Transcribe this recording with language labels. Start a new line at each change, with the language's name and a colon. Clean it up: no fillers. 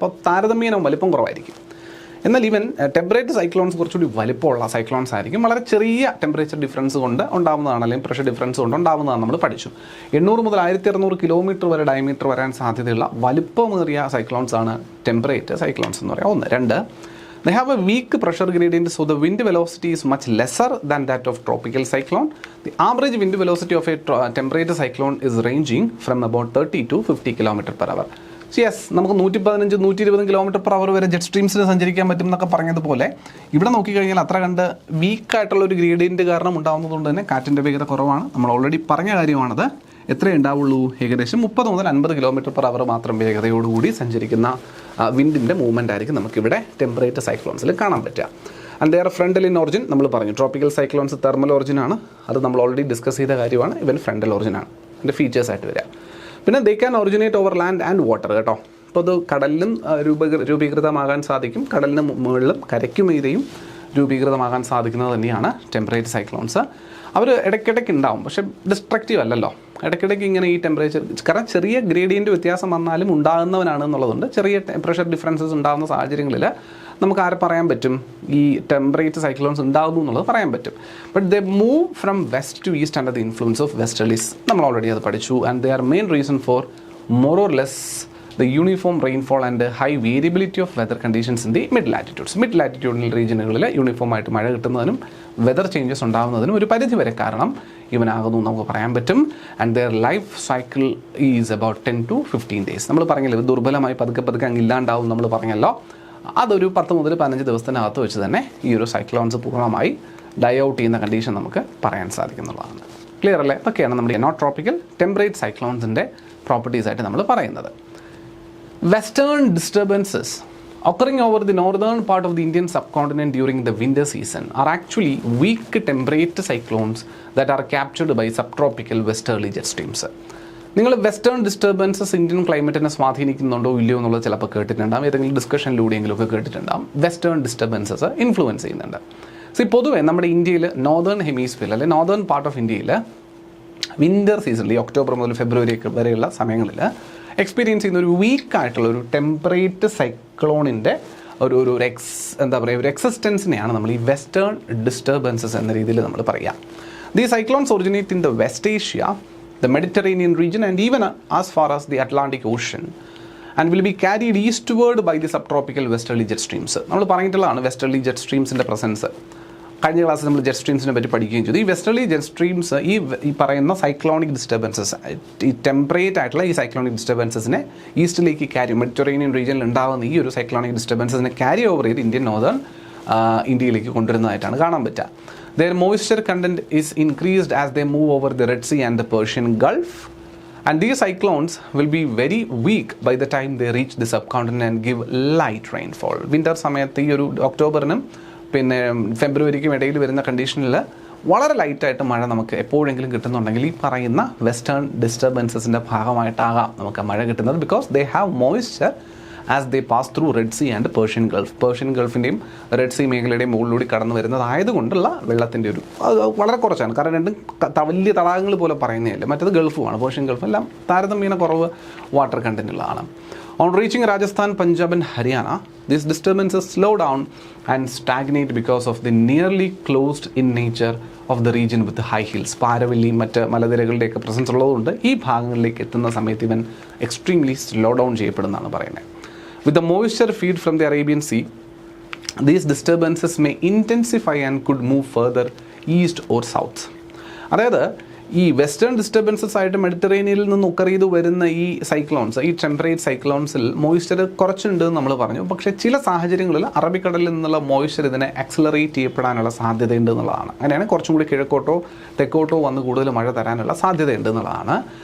Malayalam: അപ്പോൾ താരതമ്യേന വലിപ്പം കുറവായിരിക്കും. എന്നാൽ ഈവൻ ടെമ്പറേറ്റ് സൈക്ലോൺസ് കുറച്ചുകൂടി വലിപ്പമുള്ള സൈക്ലോൺസ് ആയിരിക്കും. വളരെ ചെറിയ ടെമ്പറേച്ചർ ഡിഫറൻസ് കൊണ്ട് ഉണ്ടാകുന്നതാണ്, അല്ലെങ്കിൽ പ്രഷർ ഡിഫറൻസ് കൊണ്ട് ഉണ്ടാകുന്നതാണ്. നമ്മൾ പഠിച്ചു 800 മുതൽ 1600 കിലോമീറ്റർ വരെ ഡയമീറ്റർ വരാൻ സാധ്യതയുള്ള വലിപ്പമേറിയ സൈക്ലോൺസ് ആണ് ടെമ്പറേറ്റ് സൈക്ലോൺസ് എന്ന് പറയാം. ഒന്ന്.
English: രണ്ട്, they have a weak pressure gradient, so the wind velocity is much lesser than that of tropical cyclone. The average wind velocity of a temperate cyclone is ranging from about 30 to 50 km/h.
Malayalam: Yes, നമുക്ക് 115-120 km/h വരെ jet സ്ട്രീംസിന് സഞ്ചരിക്കാൻ പറ്റും എന്നൊക്കെ പറഞ്ഞതുപോലെ ഇവിടെ നോക്കിക്കഴിഞ്ഞാൽ അത്ര കണ്ട് വീക്കായിട്ടുള്ള ഒരു ഗ്രേഡിയൻറ്റ് കാരണം ഉണ്ടാകുന്നതുകൊണ്ട് തന്നെ കാറ്റിൻ്റെ വേഗത കുറവാണ്. നമ്മൾ ഓൾറെഡി പറഞ്ഞ കാര്യമാണത്. എത്രയേ ഉണ്ടാവുള്ളൂ? ഏകദേശം 30 മുതൽ 50 km/h മാത്രം വേഗതയോടുകൂടി സഞ്ചരിക്കുന്ന വിൻഡിൻ്റെ മൂവ്മെൻ്റ് ആയിരിക്കും നമുക്കിവിടെ ടെമ്പറേറ്റ് സൈക്ലോൺസിൽ കാണാൻ പറ്റുക.
English: and they're frontal in origin
Malayalam: നമ്മൾ പറഞ്ഞു. ട്രോപ്പിക്കൽ സൈക്ലോൺസ് തെർമൽ ഒറിജിനാണ്, അത് നമ്മൾ ഓൾറെഡി ഡിസ്കസ് ചെയ്ത കാര്യമാണ്. ഇവൻ ഫ്രണ്ടൽ ഒറിജിനാണ് അതിൻ്റെ ഫീച്ചേഴ്സായിട്ട് വരിക. പിന്നെ
English: they can originate over land and water
Malayalam: കേട്ടോ. അപ്പോൾ അത് കടലിലും രൂപീകൃതമാകാൻ സാധിക്കും, കടലിന് മുകളിലും കരയ്ക്കുമീതെയും രൂപീകൃതമാകാൻ സാധിക്കുന്നത് തന്നെയാണ് ടെമ്പറേറ്റ് സൈക്ലോൺസ്. അവർ ഇടയ്ക്കിടയ്ക്ക് ഉണ്ടാവും, പക്ഷേ ഡിസ്ട്രക്റ്റീവ് അല്ലല്ലോ. ഇടയ്ക്കിടയ്ക്ക് ഇങ്ങനെ ഈ ടെമ്പറേച്ചർ, കാരണം ചെറിയ ഗ്രേഡിയൻറ്റ് വ്യത്യാസം വന്നാലും ഉണ്ടാകുന്നവനാണ് എന്നുള്ളതുണ്ട്. ചെറിയ പ്രഷർ ഡിഫറൻസസ് ഉണ്ടാകുന്ന സാഹചര്യങ്ങളിൽ നമുക്ക് ആരെ പറയാൻ പറ്റും ഈ ടെമ്പറേറ്റ് സൈക്ലോൺസ് ഉണ്ടാകുന്നു എന്നുള്ളത് പറയാൻ പറ്റും.
English: But they move from west to east under the influence of westerlies.
Malayalam: നമ്മൾ ഓൾറെഡി അത് പഠിച്ചു.
English: And they are main reason for more or less the uniform rainfall and high variability of weather conditions in the mid latitudes.
Malayalam: Mid latitudinal റീജിയനുകളിൽ uniform ആയിട്ട് മഴ കിട്ടുന്നതിനും weather changes ഉണ്ടാകുന്നതിനും ഒരു പരിധി വരെ കാരണം ഇവനാകുന്നു നമുക്ക് പറയാൻ പറ്റും.
English: And their life cycle is about 10 to 15 days.
Malayalam: നമ്മൾ പറഞ്ഞല്ലോ ഇത് ദുർബലമായി പതുക്കെ അങ്ങ് ഇല്ലാണ്ടാവും നമ്മൾ പറഞ്ഞല്ലോ. അതൊരു 10 മുതൽ 15 ദിവസത്തിനകത്ത് വെച്ച് തന്നെ ഈ ഒരു സൈക്ലോൺസ് പൂർണ്ണമായി ഡൈ ഔട്ട് ചെയ്യുന്ന കണ്ടീഷൻ നമുക്ക് പറയാൻ സാധിക്കുന്നുള്ളതാണ്. ക്ലിയർ അല്ലേ? അതൊക്കെയാണ് നമ്മുടെ നോട്ട് ട്രോപ്പിക്കൽ ടെമ്പറേറ്റ് സൈക്ലോൺസിൻ്റെ പ്രോപ്പർട്ടീസ് ആയിട്ട് നമ്മൾ പറയുന്നത്.
English: Western disturbances occurring over the northern part of the Indian subcontinent during the winter season are actually weak temperate cyclones that are captured by subtropical westerly jet streams.
Malayalam: നിങ്ങൾ western disturbances Indian ക്ലൈമറ്റിനെ സ്വാധീനിക്കുന്നുണ്ടോ ഇല്ലയോ എന്നുള്ളത് ചിലപ്പോൾ കേട്ടിട്ടുണ്ടാകും, ഏതെങ്കിലും ഡിസ്കഷനിലൂടെയെങ്കിലും ഒക്കെ കേട്ടിട്ടുണ്ടാകും. Western disturbances influence ചെയ്യുന്നുണ്ട്. പൊതുവേ നമ്മുടെ ഇന്ത്യയിൽ നോർത്തേൺ ഹെമീസ്ഫിയർ അല്ലെങ്കിൽ നോർത്തേൺ പാർട്ട് ഓഫ് ഇന്ത്യയിൽ വിൻ്റർ സീസണിൽ ഒക്ടോബർ മുതൽ ഫെബ്രുവരി വരെയുള്ള സമയങ്ങളിൽ എക്സ്പീരിയൻസ് ചെയ്യുന്ന ഒരു വീക്കായിട്ടുള്ള ഒരു ടെമ്പറേറ്റ് സൈക്ലോണിൻ്റെ ഒരു എക്സിസ്റ്റൻസിനെയാണ് നമ്മൾ ഈ വെസ്റ്റേൺ ഡിസ്റ്റർബൻസസ് എന്ന രീതിയിൽ നമ്മൾ പറയുക.
English: The cyclones originate in the West Asia, the Mediterranean region and even as far as the Atlantic ocean and will be carried eastward by the subtropical westerly jet streams.
Malayalam: നമ്മൾ പറഞ്ഞിട്ടുള്ളതാണ് വെസ്റ്റർലി ജെറ്റ് സ്ട്രീംസിൻ്റെ പ്രസൻസ്. കഴിഞ്ഞ ക്ലാസ്സിൽ നമ്മൾ ജെറ്റ് സ്ട്രീംസിനെ പറ്റി പഠിക്കുകയും ചെയ്തു. ഈ വെസ്റ്റർലി ജെറ്റ് സ്ട്രീംസ് ഈ പറയുന്ന സൈക്ലോണിക് ഡിസ്റ്റർബൻസസ്, ഈ ടെമ്പറേറ്റ് ആയിട്ടുള്ള ഈ സൈക്ലോണിക് ഡിസ്റ്റർബൻസസിനെ ഈസ്റ്റിലേക്ക് മെഡിറ്ററേനിയൻ റീജിയനിൽ ഉണ്ടാകുന്ന ഈ ഒരു സൈക്ലോണിക് ഡിസ്റ്റർബൻസസിനെ ക്യാരി ഓവർ ചെയ്ത് ഇന്ത്യൻ നോർത്തേൺ ഇന്ത്യയിലേക്ക് കൊണ്ടുവരുന്നതായിട്ടാണ് കാണാൻ പറ്റുക.
English: Their moisture content is increased as they move over the Red Sea and the Persian Gulf. And these cyclones will be very weak by the time they reach the subcontinent and give light rainfall.
Malayalam: Winter സമയത്ത് ഈ ഒരു ഒക്ടോബറിനും പിന്നെ ഫെബ്രുവരിക്കും ഇടയിൽ വരുന്ന കണ്ടീഷനിൽ വളരെ ലൈറ്റായിട്ട് മഴ നമുക്ക് എപ്പോഴെങ്കിലും കിട്ടുന്നുണ്ടെങ്കിൽ ഈ പറയുന്ന വെസ്റ്റേൺ ഡിസ്റ്റർബൻസസിൻ്റെ ഭാഗമായിട്ടാകാം നമുക്ക് മഴ കിട്ടുന്നത്.
English: Because they have moisture as they pass through Red Sea and Persian Gulf.
Malayalam: Persian ഗൾഫിൻ്റെയും Red Sea മേഖലയുടെയും മുകളിലൂടെ കടന്നു വരുന്നതായതുകൊണ്ടുള്ള വെള്ളത്തിൻ്റെ ഒരു വളരെ കുറച്ചാണ്. കാരണം രണ്ടും വലിയ തടാകങ്ങൾ പോലെ പറയുന്നതല്ലേ. മറ്റത് ഗൾഫുമാണ്, പേർഷ്യൻ ഗൾഫ് എല്ലാം താരതമ്യേന കുറവ് water കണ്ടൻറ്റുള്ളതാണ്.
English: On reaching Rajasthan, Punjab and Haryana, these disturbances slow down and stagnate because of the nearly closed in nature of the region with the high hills.
Malayalam: പാരവല്ലി മറ്റ് മലനിരകളുടെയൊക്കെ പ്രസൻസ് ഉള്ളതുകൊണ്ട് ഈ ഭാഗങ്ങളിലേക്ക് എത്തുന്ന സമയത്ത് ഇവൻ എക്സ്ട്രീംലി സ്ലോ ഡൗൺ ചെയ്യപ്പെടുന്നതാണ് പറയുന്നത്.
English: With the moisture feed from the Arabian Sea, these disturbances may intensify and could move further east or south.
Malayalam: അതായത് ഈ വെസ്റ്റേൺ ഡിസ്റ്റർബൻസസ് ആയിട്ട് മെഡിറ്ററേനിയനിൽ നിന്ന് ഒക്കർ ചെയ്ത് വരുന്ന ഈ സൈക്ലോൺസ്, ഈ ടെമ്പറേറ്റ് സൈക്ലോൺസിൽ മോയ്സ്ചർ കുറച്ചുണ്ട് എന്ന് നമ്മൾ പറഞ്ഞു. പക്ഷേ ചില സാഹചര്യങ്ങളിൽ അറബിക്കടലിൽ നിന്നുള്ള മോയ്സ്ചർ ഇതിനെ ആക്സിലറേറ്റ് ചെയ്യപ്പെടാനുള്ള സാധ്യതയുണ്ട് എന്നുള്ളതാണ്. അങ്ങനെയാണ് കുറച്ചും കൂടി കിഴക്കോട്ടോ തെക്കോട്ടോ വന്ന് കൂടുതൽ മഴ തരാനുള്ള സാധ്യതയുണ്ട് എന്നുള്ളതാണ്.